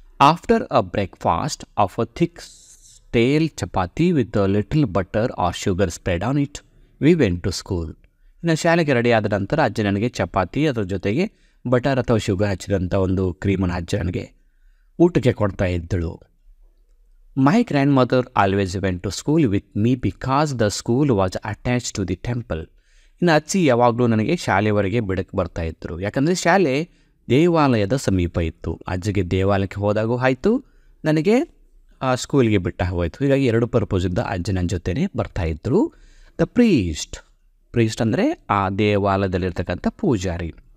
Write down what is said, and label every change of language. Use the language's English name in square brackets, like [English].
[English] After a breakfast of a thick stale chapati with a little butter or sugar spread on it we went to school. [Kannada] ಇನ್ನು ಶಾಲೆಗೆ ready ಆದ ನಂತರ ಅಜ್ಜಿ ನನಗೆ ಚಪಾತಿ ಅದರ ಜೊತೆಗೆ ಬಟರ್ ಅಥವಾ ಶುಗರ್ ಹಚ್ಚಿದಂಥ ಒಂದು ಕ್ರೀಮನ್ನು ಅಜ್ಜಿ ನನಗೆ ಊಟಕ್ಕೆ ಕೊಡ್ತಾ ಇದ್ದಳು. [English] My grandmother always went to school with me because the school was attached to the temple. [Kannada] ಇನ್ನು ಅಜ್ಜಿ ಯಾವಾಗಲೂ ನನಗೆ ಶಾಲೆವರೆಗೆ ಬಿಡಕ್ಕೆ ಬರ್ತಾಯಿದ್ರು, ಯಾಕಂದರೆ ಶಾಲೆ ದೇವಾಲಯದ ಸಮೀಪ ಇತ್ತು. ಅಜ್ಜಿಗೆ ದೇವಾಲಯಕ್ಕೆ ಹೋದಾಗೂ ಆಯಿತು, ನನಗೆ ಸ್ಕೂಲ್ಗೆ ಬಿಟ್ಟ ಹೋಯಿತು. ಹೀಗಾಗಿ ಎರಡು ಪರ್ಪೋಸಿಂದ ಅಜ್ಜಿ ನನ್ನ ಜೊತೆನೇ ಬರ್ತಾಯಿದ್ರು. [English] the priest [Kannada] ಅಂದರೆ ಆ ದೇವಾಲಯದಲ್ಲಿರ್ತಕ್ಕಂಥ ಪೂಜಾರಿ.